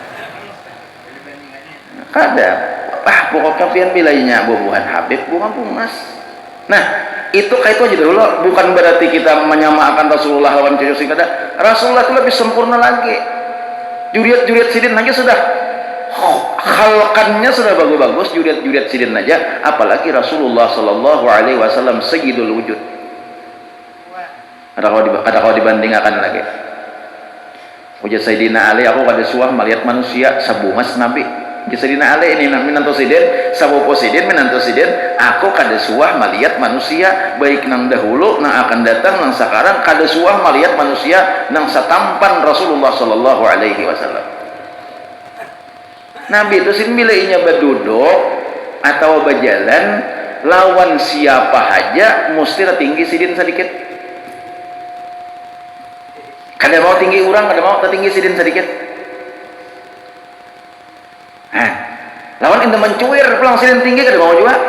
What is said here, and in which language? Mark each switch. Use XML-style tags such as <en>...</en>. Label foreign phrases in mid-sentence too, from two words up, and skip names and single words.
<bjn>Kada pokoknya pian bilainya bubuhan Habib bunga-bungas. Nah itu kayak itu aja dulu, bukan berarti kita menyamakan Rasulullah lawan cucu sing kada. Rasulullah itu lebih sempurna lagi, juriat sidin aja sudah khalqannya sudah bagus-bagus, juriat sidin aja, apalagi Rasulullah</bjn> <ar>صلى الله عليه وسلم سيد الوجود.</ar> <bjn>Ada kalau dibandingkan lagi ujar Sayyidina Ali, aku kada suah melihat manusia sabungas Nabi. Sayyidina Ali ini minantu sidin, sabopo sidin minantu sidin, aku kada suah melihat manusia baik nang dahulu nang akan datang nang sekarang, kada suah melihat manusia nang satampan Rasulullah</bjn> <ar>صلى الله عليه وسلم.</ar> <bjn>Nabi itu sin bilainya berduduk atau berjalan lawan siapa aja mesti tinggi sidin sedikit. Kada mau tinggi orang, kada mau tinggi sidin sedikit. Lawan itu mencuir pulang sidin tinggi kada mau juga.</bjn>